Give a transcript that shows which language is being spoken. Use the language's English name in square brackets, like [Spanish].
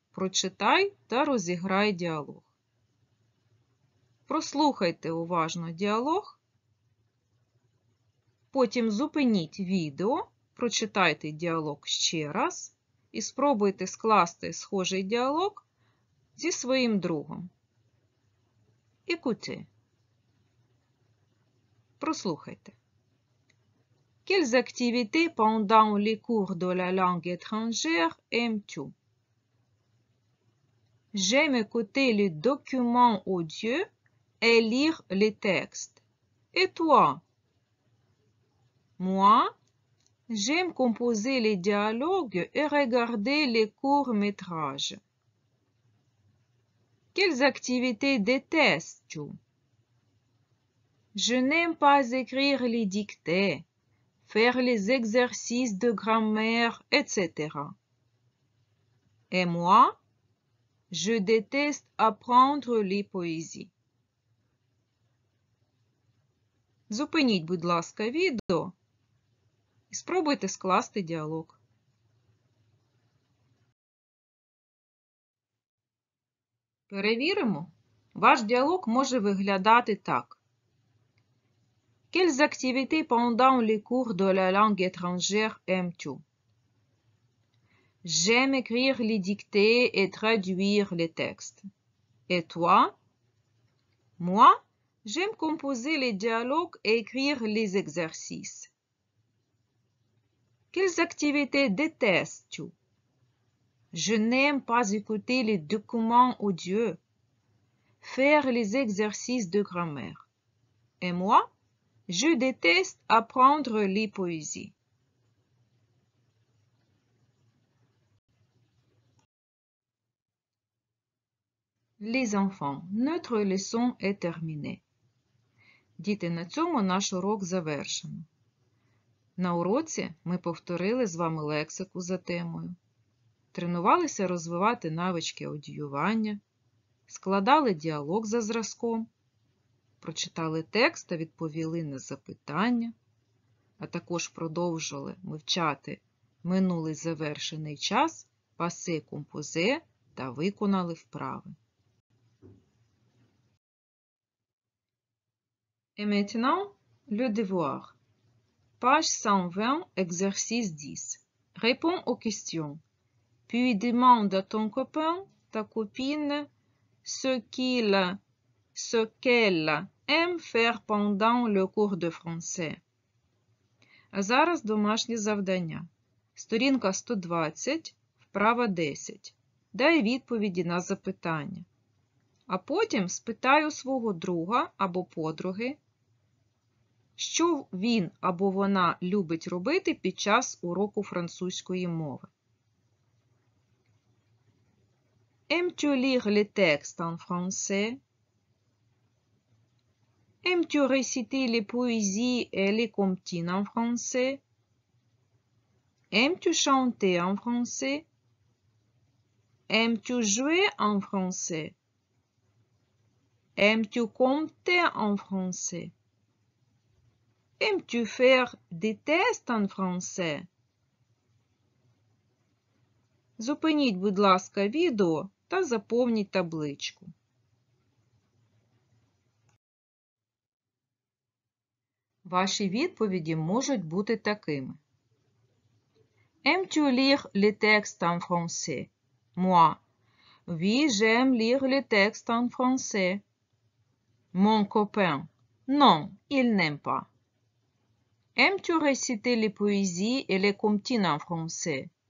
[Ukrainian] Прочитай та розіграй діалог. Прослухайте уважно діалог. Потім зупиніть відео, прочитайте діалог ще раз і спробуйте скласти схожий діалог зі своїм другом. [French] Écoutez. [Ukrainian] Прослухайте. [French] Quelles activités pendant les cours de la langue étrangère aimes-tu? J'aime écouter les documents audio et lire les textes. Et toi? Moi, j'aime composer les dialogues et regarder les courts-métrages. Quelles activités détestes-tu? Je n'aime pas écrire les dictées, faire les exercices de grammaire, etc. Et moi, je déteste apprendre les poésies. [Ukrainian] Зупиніть, будь ласка, відео і спробуйте скласти діалог. Перевіримо. Ваш діалог може виглядати так. [French] Quelles activités pendant les cours de la langue étrangère aimes-tu? J'aime écrire les dictées et traduire les textes. Et toi? Moi, j'aime composer les dialogues et écrire les exercices. Quelles activités détestes-tu? Je n'aime pas écouter les documents audio, faire les exercices de grammaire. Et moi, je déteste apprendre les poésies. Les enfants, notre leçon est terminée. [Ukrainian] Діти, на цьому наш урок завершено. На уроці ми повторили з вами лексику за темою, тренувалися розвивати навички аудіювання, складали діалог за зразком, прочитали текст та відповіли на запитання, а також продовжили вивчати минулий завершений час, пасе композе та виконали вправи. [French] Et maintenant, le devoir. Page 120, exercice 10. Réponds aux questions. Puis demande à ton copain, ta copine, ce qu'elle aime faire pendant le cours de français. [Ukrainian] А зараз домашнє завдання. Сторінка 120, вправа 10. Дай відповіді на запитання. А потім спитай у свого друга або подруги, що він або вона любить робити під час уроку французької мови. [French] Aimes-tu lire les textes en français? Aimes-tu réciter les poésies et les comptines en français? Aimes-tu chanter en français? Aimes-tu jouer en français? Aimes-tu compter en français? Aimes-tu faire des tests en français? [Ukrainian] Зупиніть, будь ласка, відео та заповніть табличку. Ваші відповіді можуть бути такими. [French] Aimes-tu lire les textes en français? Moi. Oui, j'aime lire les textes en français. Mon copain. Non, il n'aime pas. Aimes-tu réciter les poésies et les comptines en français?